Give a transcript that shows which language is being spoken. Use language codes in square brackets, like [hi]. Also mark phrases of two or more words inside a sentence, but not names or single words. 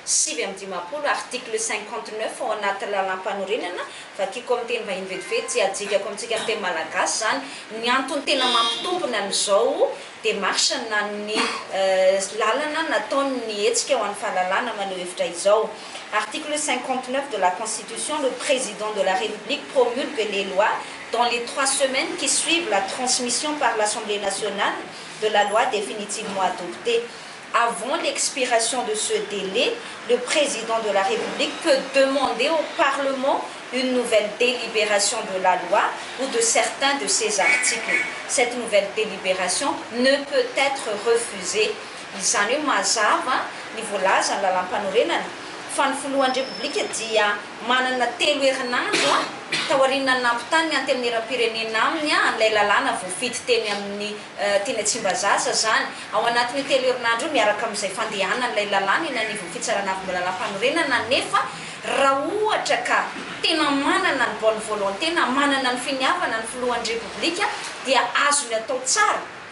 [mg] 5 article 59 ao anaty lalam-panorenana vakiko amin'ny teny vahiny vetivety tsy adikako amintsika amin'ny teny malagasy zany ny antony tena mampitombona n'izao démarche na ny lalana nataony hetsika ho an'ny fahalalana maneho hevitra izao. [fr] Article 59 de la Constitution, le président de la République promulgue les lois dans les 3 semaines qui suivent la transmission par l'Assemblée nationale de la loi définitivement adoptée. Avant l'expiration de ce délai, le président de la République peut demander au Parlement une nouvelle délibération de la loi ou de certains de ses articles. Cette nouvelle délibération ne peut être refusée. [mg] Izany hoe mazava ny voalaza ny lalam-panorenana fa ny filohan'ny repoblika dia manana 3 herinandro taoriana nampitany mianty amin'ny eram-pirenena aminy an'ilay lalàna voafity teny amin'ny teny Tsimbazaza zany ao anatin'ny 3 herinandro miaraka amin'izay fandehanana ilay lalàna eny anivon'ny fitsarana avy lalam-panorenana nefa raha ohatra ka tena manana ny [fr] bonne volonté [mg] na manana ny finiavana ny filohan'ny repoblika dia azony atao tsara